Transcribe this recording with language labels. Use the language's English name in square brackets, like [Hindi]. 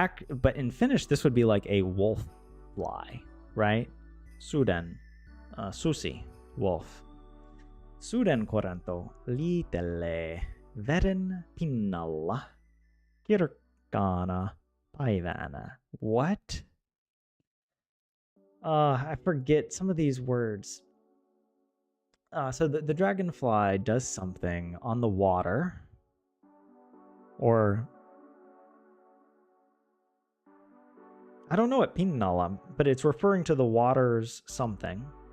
[English] But in Finnish, this would be like a wolf fly, right? [Finnish] Suden, susi, wolf. Sudenkoranto liitelee veden pinnalla kirkkaana päivänä. [English] What? I forget some of these words. So the dragonfly does something on the water, or I don't know what pinnalla, but it's referring to the water's something.